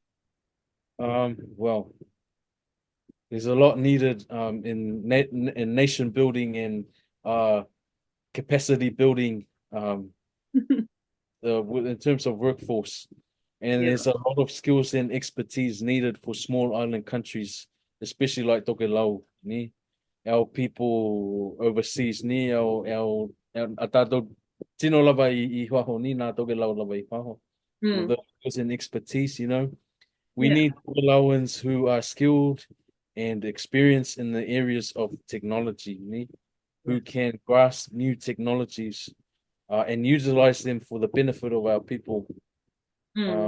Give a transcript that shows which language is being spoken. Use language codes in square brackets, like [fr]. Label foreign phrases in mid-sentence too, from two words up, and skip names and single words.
[en] Well, there's a lot needed in nation building and uh capacity building in terms of workforce. And Yeah. there's a lot of skills and expertise needed for small island countries, especially like Tokelau, ni. Our people overseas [tkl] ni, our a tātou tino lava i whaho ni, nā Tokelau lava i whaho. [en] With Mm, the skills and expertise, we yeah. need Tokelauans who are skilled and experienced in the areas of technology, ni, Yeah. who can grasp new technologies and utilize them for the benefit of our people. Mm,